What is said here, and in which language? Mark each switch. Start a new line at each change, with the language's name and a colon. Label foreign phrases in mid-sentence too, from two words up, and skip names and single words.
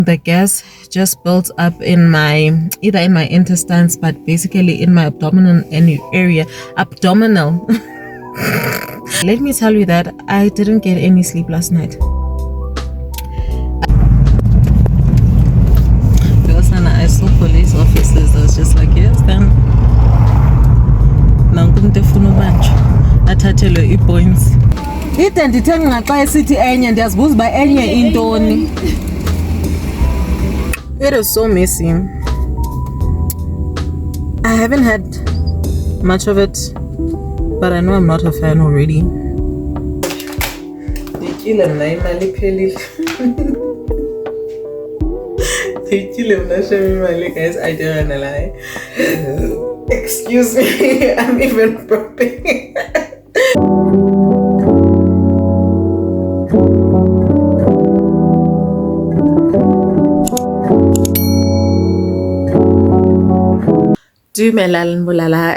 English: The gas just built up in my either in my intestines, but basically in my abdominal area. Abdominal. Let me tell you that I didn't get any sleep last night. Because I saw police officers. I was just like, yes, then.
Xhosa: Athathelwe i-points. Ide ndithenga xa esithi enye ndiyazibuza uba enye intoni.
English: It is so messy. I haven't had much of it, but I know I'm not a fan already.
Xhosa: Ndikile mna imali iphelile. Ndikile mna shem imali, guys.
English: I don't wanna lie. Excuse me, I'm even burping.
Southern Sotho: Dumelang, bolala.